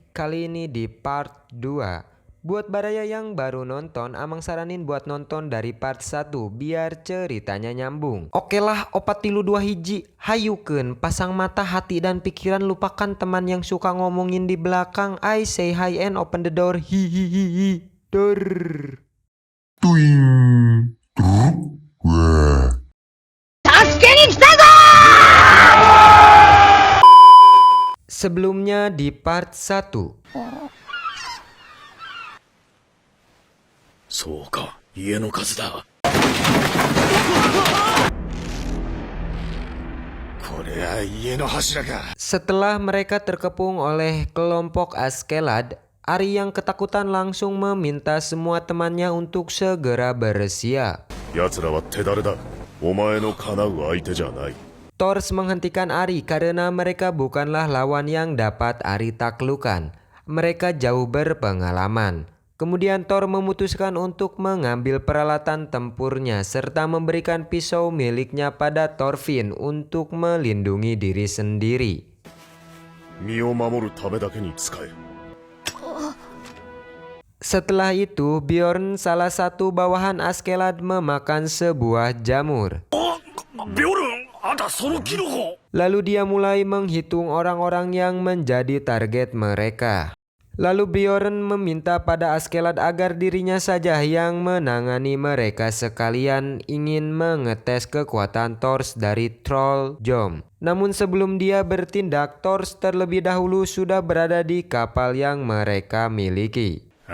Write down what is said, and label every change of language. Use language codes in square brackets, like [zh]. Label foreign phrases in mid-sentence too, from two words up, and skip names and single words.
[id] Kali ini di part 2. Buat baraya yang baru nonton, Amang saranin buat nonton dari part 1 biar ceritanya nyambung. Oke lah, [su] opat tilu dua hiji. Hayukeun, [id] pasang mata, hati dan pikiran, lupakan teman yang suka ngomongin di belakang. [en] I say hi and open the door. Hihihihi. Dur. Tuing. Truk. Wah. [id] Sebelumnya di part 1. [ja] そうか、家の数だ。これは家の柱か。 [id] Setelah mereka terkepung oleh kelompok Askeladd, Ari yang ketakutan langsung meminta semua temannya untuk segera bersiap. [ja] 奴らは手だれだ。お前の叶う相手じゃない。 [id] Thors menghentikan Ari karena mereka bukanlah lawan yang dapat Ari taklukkan. Mereka jauh berpengalaman. Kemudian Thor memutuskan untuk mengambil peralatan tempurnya serta memberikan pisau miliknya pada Thorfinn untuk melindungi diri sendiri. [ja] 身を守るためだけに使え。 [id] Setelah itu, Bjorn, salah satu bawahan Askeladd, memakan sebuah jamur. [ja] ビョルン、あんたそのキノコ。 [id] Lalu dia mulai menghitung orang-orang yang menjadi target mereka. Lalu Bjorn meminta pada Askeladd agar dirinya saja yang menangani mereka sekalian ingin mengetes kekuatan Thors dari Troll Jom. Namun sebelum dia bertindak, Thors terlebih dahulu sudah berada di kapal yang mereka miliki.